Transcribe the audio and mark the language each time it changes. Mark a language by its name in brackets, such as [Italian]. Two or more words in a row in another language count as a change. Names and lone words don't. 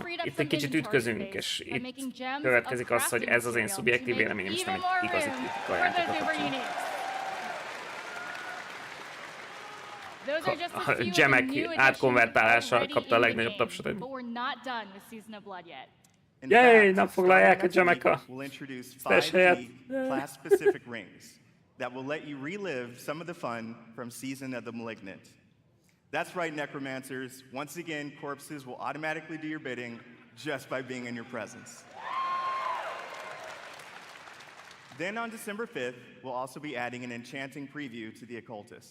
[Hungarian] Itt egy kicsit ütközünk, és itt következik az, hogy ez az én szubjektív véleményem, és nem egy igazi kritika a játékot. A gemek átkonvertálása kapta a legnagyobb tapsot. Jaj, nem foglalják a gemek a stash helyet. [English] Class-specific rings that will let you relive some of the fun from Season of the Malignant. That's right, Necromancers. Once again, corpses will automatically do your bidding just by being in your presence. Then on December 5th, we'll also be adding an enchanting preview to the Occultist.